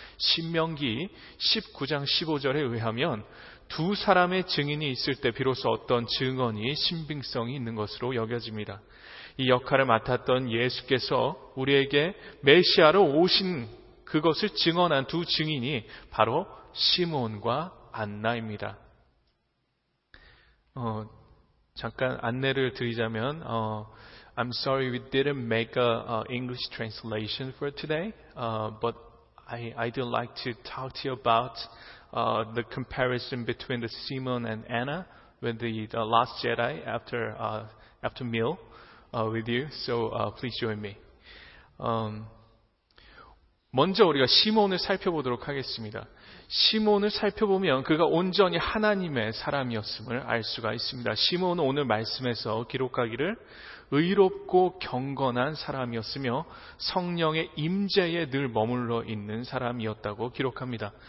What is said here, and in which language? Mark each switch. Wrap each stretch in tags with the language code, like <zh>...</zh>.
<ko>신명기 19장 15절에 의하면 두 사람의 증인이 있을 때 비로소 어떤 증언이 신빙성이 있는 것으로 여겨집니다. 이 역할을 맡았던 예수께서 우리에게 메시아로 오신 그것을 증언한 두 증인이 바로 시므온과 안나입니다.</ko> <en>잠깐 안내를 드리자면 I'm sorry we didn't make an English translation for today, but I'd like to talk to you about the comparison between the Simon and Anna with the Last Jedi after meal with you. So please join me.</en> <ko>먼저 우리가 시몬을 살펴보도록 하겠습니다. 시몬을 살펴보면 그가 온전히 하나님의 사람이었음을 알 수가 있습니다. 시몬은 오늘 말씀에서 기록하기를 의롭고 경건한 사람이었으며 성령의 임재에 늘 머물러 있는 사람이었다고 기록합니다.</ko>